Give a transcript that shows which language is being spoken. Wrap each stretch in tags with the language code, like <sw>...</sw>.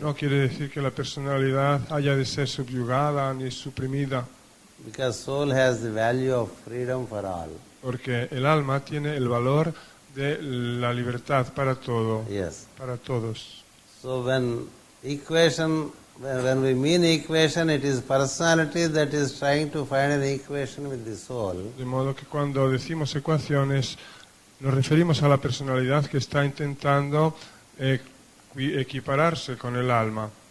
<es>no quiere decir que la personalidad haya de ser subyugada ni suprimida,</es> <en>because soul has the value of freedom for all.</en> <es>porque el alma tiene el valor de la libertad para todo,</es> <en>Yes.</en> <es>para todos.</es> <en>So when we mean equation, it is personality that is trying to find an equation with the soul.</en> <es>De modo que cuando decimos ecuaciones, nos referimos a la personalidad que está intentando equipararse con el alma.</es>